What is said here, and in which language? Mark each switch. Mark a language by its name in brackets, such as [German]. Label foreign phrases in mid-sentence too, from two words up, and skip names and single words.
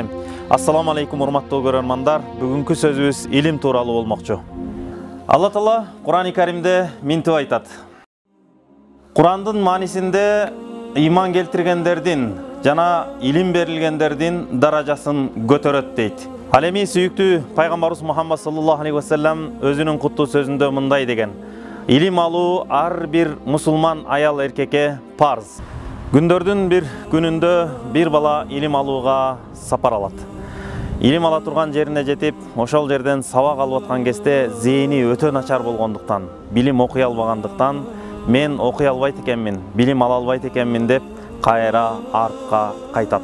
[Arabic] السلام عليكم [Kyrgyz] урматтуу көрөрмандар. Бүгүнкү сөзүбүз илим тууралуу болмокчу. Алла Таала Кур'ан-ы Каримде минтип айтат. Кур'андын маанисинде ыйман келтиргендердин жана илим берилгендердин даражасын көтөрөт дейт. Ал эми сүйүктүү пайгамбарыбыз Мухаммад [Arabic] صلى الله عليه وسلم [Kyrgyz] өзүнүн куттуу сөзүндө мындай деген: илим алуу ар бир мусулман аял эркекке парз. Күндөрдүн бир күнүндө бир бала илим алууга сапар алат. Илим ала турган жерине жетип, ошол жерден сабак алып аткан кезде зээни өтө начар болгондуктан, билим окуй албагандыктан, мен окуй албайт экенмин, билим ала албайт экенмин деп кайра артка кайтат.